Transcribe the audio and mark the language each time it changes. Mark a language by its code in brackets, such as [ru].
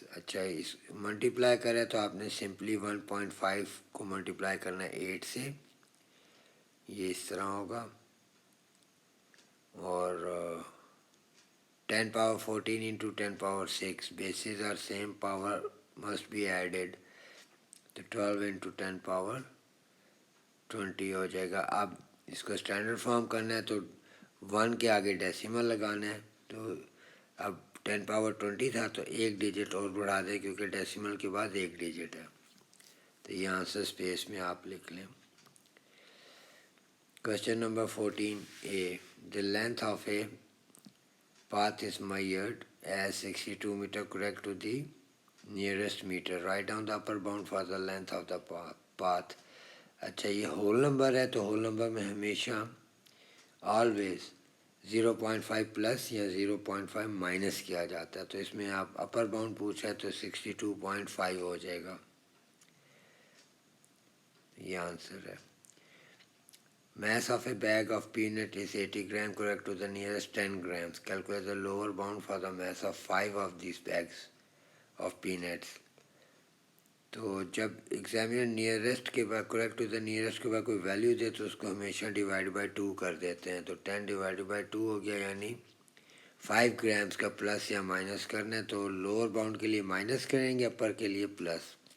[ur] اچھا اس ملٹیپلائی کرے تو آپ نے سمپلی 1.5 کو ملٹیپلائی کرنا ہے 8 سے، یہ اس طرح ہوگا، اور 10 power 14 into 10 power 6 [en] bases are same, power must be added, [ur] تو 12 انٹو 10 پاور 20 ہو جائے گا. اب اس کو اسٹینڈرڈ فارم کرنا ہے تو 1 کے آگے ڈیسیمل لگانا ہے. تو اب 10 پاور 20 تھا تو ایک ڈیجٹ اور بڑھا دیں کیونکہ ڈیسیمل کے بعد ایک ڈیجٹ ہے. تو یہ آنسر اسپیس میں آپ لکھ لیں. [en] Question number 14A, the length of a path is measured as 62 meter correct to the nearest meter. Write down the upper bound for the length of the path. [ur] اچھا یہ whole number ہے تو whole number میں ہمیشہ always 0.5 plus یا 0.5 minus کیا جاتا ہے. تو اس میں آپ اپر باؤنڈ پوچھا ہے تو 62.5 ہو جائے گا، یہ آنسر ہے. [en] Mass of a bag of peanut is 80 gram correct to the nearest 10 grams. Calculate the lower bound for the mass of 5 of these bags of peanuts. [ur] تو جب ایگزامینر نیئرسٹ کے بعد کریکٹ ٹو دا نیئرسٹ کے بعد کوئی value دے تو اس کو ہمیشہ ڈیوائڈ بائی 2 کر دیتے ہیں. تو 10 ڈیوائڈ بائی 2 ہو گیا، یعنی 5 گرامس کا پلس یا مائنس کرنا ہے تو لوور باؤنڈ کے لیے مائنس کریں گے، اپر کے لیے پلس.